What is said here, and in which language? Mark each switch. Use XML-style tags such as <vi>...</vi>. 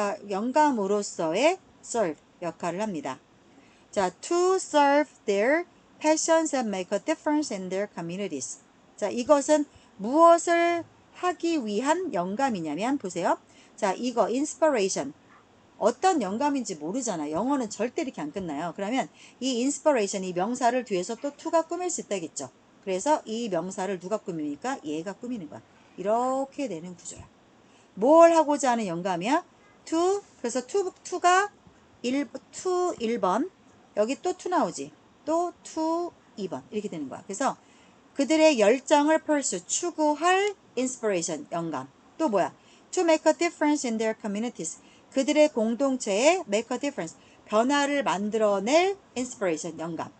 <ko>영감으로서의 serve 역할을 합니다.</ko> <en>자, to serve their passions and make a difference in their communities.</en> <ko>자, 이것은 무엇을 하기 위한 영감이냐면 보세요. 자, 이거 inspiration. 어떤 영감인지 모르잖아. 영어는 절대 이렇게 안 끝나요. 그러면 이 inspiration, 이 명사를 뒤에서 또 to가 꾸밀 수 있다겠죠. 그래서 이 명사를 누가 꾸미니까 얘가 꾸미는 거야. 이렇게 되는 구조야. 뭘 하고자 하는 영감이야? to. 그래서 to가 1번. 여기 또 to 나오지. 또 to 2번. 이렇게 되는 거야. 그래서 그들의 열정을 추구할 inspiration, 영감. 또 뭐야?</ko> <en>To make a difference in their communities.</en> <ko>그들의 공동체에</ko> <en>make a difference.</en> <ko>변화를 만들어낼 inspiration, 영감.</ko>